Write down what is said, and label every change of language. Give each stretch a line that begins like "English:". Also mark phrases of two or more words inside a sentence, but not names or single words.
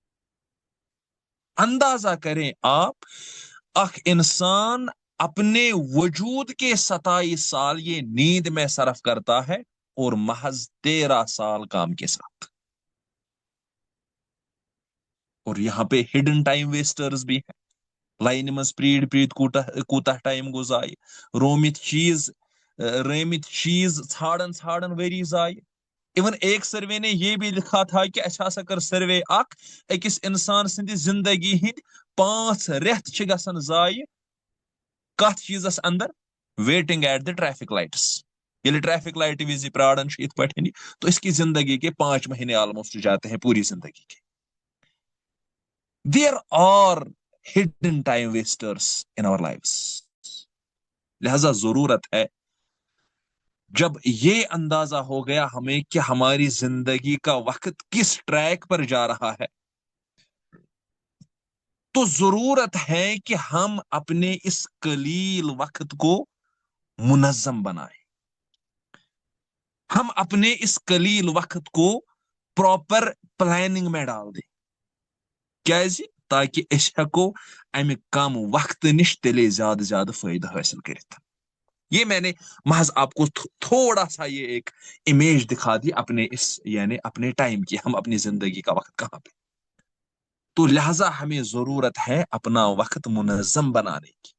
Urdu: اندازہ کریں آپ اخ انسان اپنے وجود کے 27 سال یہ نیند میں صرف کرتا ہے اور محض 13 سال کام کے ساتھ. اور یہاں پہ
English: hidden time wasters
Urdu: بھی ہیں.
Kashmiri: لائن مز پریڈ کوتاہ ٹائم گو ضائع, رٲمٕتۍ چیز ژھانڈن وری ضائع.
Urdu: ایون ایک سروے نے یہ بھی لکھا تھا کہ اچھا سا کر سروے
Kashmiri: اکس انسان سندِ زندگی ہند 5 رٮ۪تھ چھ گژھان ضائع کت چیزس اندر,
English: waiting at the traffic lights.
Kashmiri: ییٚلہِ ٹریفک لائٹ وز پرارن ات پہ
Urdu: تو اس کی زندگی کے 5 مہینے آلموسٹ جاتے ہیں پوری زندگی کے.
English: There are hidden time wasters in our lives.
Urdu: لہذا ضرورت ہے جب یہ اندازہ ہو گیا ہمیں کہ ہماری زندگی کا وقت کس ٹریک پر جا رہا ہے, تو ضرورت ہے کہ ہم اپنے اس قلیل وقت کو منظم بنائیں. ہم اپنے اس قلیل وقت کو
English: proper planning
Urdu: میں ڈال دیں.
Kashmiri: کیازِ تاکہ اس ہیکو امہ کم وقت نش تیلے زیادہ زیادہ فائدہ حاصل کرت.
Urdu: یہ میں نے محض آپ کو تھوڑا سا یہ ایک امیج دکھا دی اپنے اس یعنی اپنے ٹائم کی, ہم اپنی زندگی کا وقت کہاں پہ. تو لہذا ہمیں ضرورت ہے اپنا وقت منظم بنانے کی.